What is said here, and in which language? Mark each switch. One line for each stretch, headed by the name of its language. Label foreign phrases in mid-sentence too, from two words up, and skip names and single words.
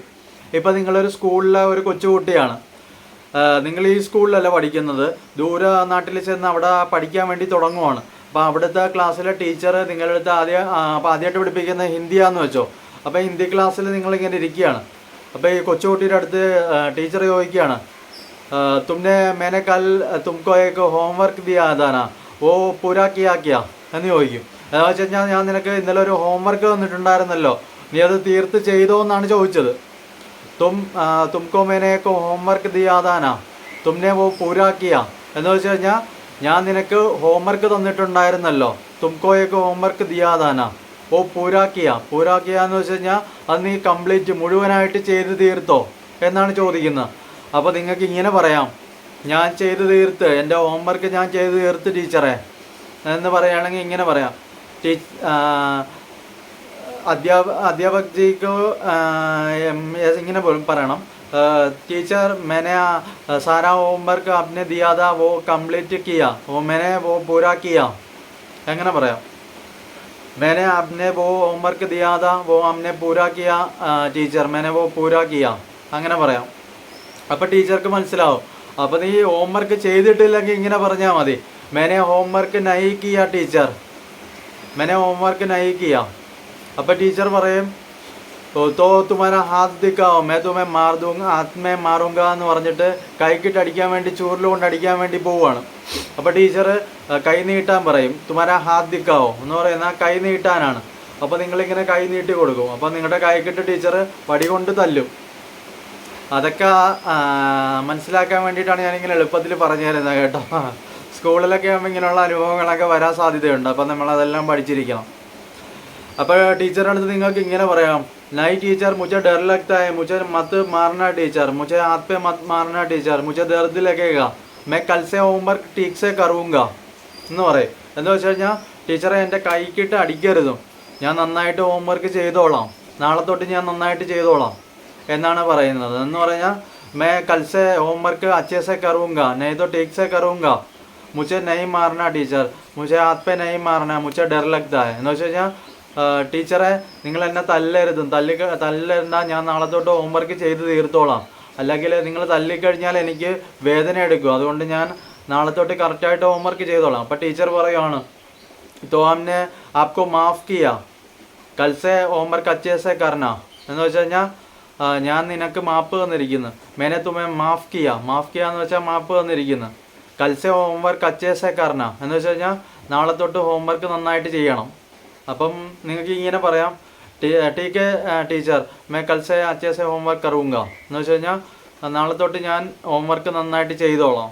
Malayalam: ഇപ്പോൾ നിങ്ങളൊരു സ്കൂളിലെ ഒരു കൊച്ചുകുട്ടിയാണ്, നിങ്ങൾ ഈ സ്കൂളിലല്ല പഠിക്കുന്നത്, ദൂര നാട്ടിൽ ചെന്ന് അവിടെ പഠിക്കാൻ വേണ്ടി തുടങ്ങുവാണ്. അപ്പോൾ അവിടുത്തെ ക്ലാസ്സിലെ ടീച്ചർ നിങ്ങളുടെ അടുത്ത് ആദ്യമായിട്ട് പഠിപ്പിക്കുന്ന ഹിന്ദിയാന്ന് വെച്ചോ. അപ്പോൾ ഹിന്ദി ക്ലാസ്സിൽ നിങ്ങളിങ്ങനെ ഇരിക്കുകയാണ്. അപ്പോൾ ഈ കൊച്ചുകുട്ടിയുടെ അടുത്ത് ടീച്ചർ ചോദിക്കുകയാണ്,
Hindi: തുമ്നെ मैंने कल तुमको एक होमवर्क दिया था ना, वो पूरा किया क्या
Malayalam: എന്ന് ചോദിക്കും. എന്ന് വെച്ച് കഴിഞ്ഞാൽ ഞാൻ നിനക്ക് ഇന്നലെ ഒരു ഹോംവർക്ക് തന്നിട്ടുണ്ടായിരുന്നല്ലോ, നീ അത് തീർത്ത് ചെയ്തോ എന്നാണ് ചോദിച്ചത്.
Hindi: തുംകോ मैंने एक होमवर्क दिया था ना, तुमने वो पूरा किया.
Malayalam: എന്ന് വെച്ച് കഴിഞ്ഞാൽ ഞാൻ നിനക്ക് ഹോംവർക്ക് തന്നിട്ടുണ്ടായിരുന്നല്ലോ,
Hindi: तुमको एक होमवर्क दिया था ना, वो पूरा किया. पूरा किया
Malayalam: എന്ന് വെച്ച് കഴിഞ്ഞാൽ അത് നീ കംപ്ലീറ്റ് മുഴുവനായിട്ട് ചെയ്ത് തീർത്തോ എന്നാണ് ചോദിക്കുന്നത്. അപ്പോൾ നിങ്ങൾക്ക് ഇങ്ങനെ പറയാം, ഞാൻ ചെയ്ത് തീർത്ത്, എൻ്റെ ഹോംവർക്ക് ഞാൻ ചെയ്ത് തീർത്ത് ടീച്ചറെ എന്ന് പറയുകയാണെങ്കിൽ ഇങ്ങനെ പറയാം, അധ്യാപക് ജിക്ക് ഇങ്ങനെ പറയണം,
Hindi: टीचर मैंने सारा होमवर्क आपने दिया था वो कंप्लीट किया, वो मैंने वो पूरा किया.
Malayalam: എങ്ങനെ പറയാം,
Hindi: मैंने आपने वो होमवर्क दिया था वो हमने पूरा किया टीचर, मैंने वो पूरा किया.
Malayalam: അങ്ങനെ പറയാം. അപ്പോൾ ടീച്ചർക്ക് മനസ്സിലാവും. അപ്പോൾ നീ ഹോംവർക്ക് ചെയ്തിട്ടില്ലെങ്കിൽ ഇങ്ങനെ പറഞ്ഞാൽ മതി,
Hindi: मैंने होमवर्क नहीं किया टीचर, मैंने होमवर्क नहीं किया.
Malayalam: അപ്പോൾ ടീച്ചർ പറയും,
Hindi: तो तुम्हारा हाथ दिखाओ मैं तुम्हें मार दूंगा, हाथ में मारूंगा
Malayalam: എന്ന് പറഞ്ഞിട്ട് കൈക്കിട്ട് അടിക്കാൻ വേണ്ടി, ചൂരിൽ കൊണ്ട് അടിക്കാൻ വേണ്ടി പോവുകയാണ്. അപ്പോൾ ടീച്ചർ കൈ നീട്ടാൻ പറയും,
Hindi: तुम्हारा हाथ दिखाओ
Malayalam: എന്ന് പറയുന്ന കൈ നീട്ടാനാണ്. അപ്പോൾ നിങ്ങളിങ്ങനെ കൈ നീട്ടി കൊടുക്കും. അപ്പോൾ നിങ്ങളുടെ കൈക്കിട്ട് ടീച്ചർ വടി കൊണ്ട് തല്ലും. അതൊക്കെ മനസ്സിലാക്കാൻ വേണ്ടിയിട്ടാണ് ഞാനിങ്ങനെ എളുപ്പത്തിൽ പറഞ്ഞു തരുന്നത് കേട്ടോ. സ്കൂളിലൊക്കെ ആകുമ്പോൾ ഇങ്ങനെയുള്ള അനുഭവങ്ങളൊക്കെ വരാൻ സാധ്യതയുണ്ട്. അപ്പോൾ നമ്മളതെല്ലാം പഠിച്ചിരിക്കണം. അപ്പോൾ ടീച്ചറുടെ അടുത്ത് നിങ്ങൾക്ക് ഇങ്ങനെ പറയാം,
Hindi: नहीं टीचर मुझे डर लगता है, मुझे मत मारना टीचर, मुझे हाथ पे मत मारना टीचर, मुझे दर्द लगेगा, मैं कल से होमवर्क ठीक से करूँगा
Malayalam: എന്ന് പറയും. എന്ന് വെച്ച് കഴിഞ്ഞാൽ ടീച്ചറെ എൻ്റെ കൈക്കിട്ട് അടിക്കരുതും, ഞാൻ നന്നായിട്ട് ഹോംവർക്ക് ചെയ്തോളാം, നാളെ തൊട്ട് ഞാൻ നന്നായിട്ട് ചെയ്തോളാം എന്നാണ് പറയുന്നത്. എന്ന് പറഞ്ഞാൽ
Hindi: मैं कल से होमवर्क अच्छे से करूँगा, नहीं तो ठीक से करूँगा, मुझे नहीं मारना टीचर, मुझे हाथ पे नहीं मारना, मुझे डर लगता है.
Malayalam: എന്ന് വെച്ച് കഴിഞ്ഞാൽ ടീച്ചറെ നിങ്ങൾ എന്നെ തല്ലരുതും, തല്ലരുന്ന, ഞാൻ നാളെ തൊട്ട് ഹോംവർക്ക് ചെയ്ത് തീർത്തോളാം, അല്ലെങ്കിൽ നിങ്ങൾ തല്ലിക്കഴിഞ്ഞാൽ എനിക്ക് വേദന എടുക്കും, അതുകൊണ്ട് ഞാൻ നാളെ തൊട്ട് കറക്റ്റായിട്ട് ഹോംവർക്ക് ചെയ്തോളാം. അപ്പോൾ ടീച്ചർ പറയുവാണ്,
Hindi: तो हमने आपको माफ़ किया, कल से होमवर्क अच्छे से करना
Malayalam: എന്ന് വെച്ച് കഴിഞ്ഞാൽ ഞാൻ നിനക്ക് മാപ്പ് തന്നിരിക്കുന്നു.
Hindi: मैंने तुम्हें माफ़ किया
Malayalam: എന്ന് വെച്ചാൽ മാപ്പ് തന്നിരിക്കുന്നു.
Hindi: कल से होमवर्क अच्छे से करना
Malayalam: എന്ന് വെച്ച് കഴിഞ്ഞാൽ നാളെ തൊട്ട് ഹോംവർക്ക് നന്നായിട്ട് ചെയ്യണം. അപ്പം നിങ്ങൾക്ക് ഇങ്ങനെ പറയാം,
Hindi: ठीक टीचर मैं कल से अच्छे से होमवर्क करूँगा
Malayalam: എന്ന് വെച്ച് കഴിഞ്ഞാൽ നാളെ തൊട്ട് ഞാൻ ഹോംവർക്ക് നന്നായിട്ട് ചെയ്തോളാം.